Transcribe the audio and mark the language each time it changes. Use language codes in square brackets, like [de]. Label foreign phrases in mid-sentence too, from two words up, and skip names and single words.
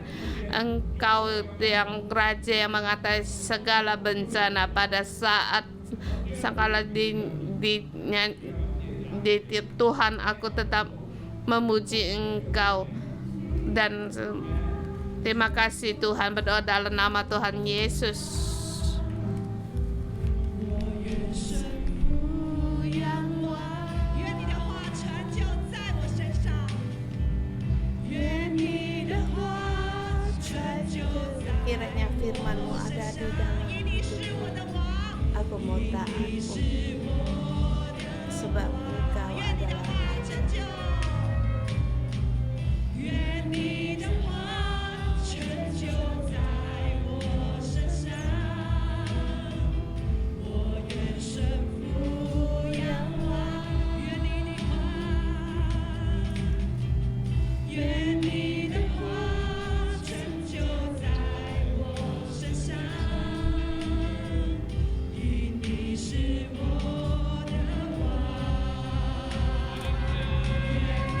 [id] Engkau yang Raja yang mengatasi segala bencana. Pada saat sekala di Tuhan, aku tetap memuji Engkau. Dan terima kasih Tuhan, berdoa dalam nama Tuhan Yesus. [zh] 愿你的话成就在 [id] Kiranya firman-Mu ada di dalam hidupku. Aku mau taat-Mu, sebab Engkau adalah Raja. [zh] 愿你的话成就在我身上，我愿顺服仰望。愿你的话，愿你的话成就在我身上，因你是我的王。愿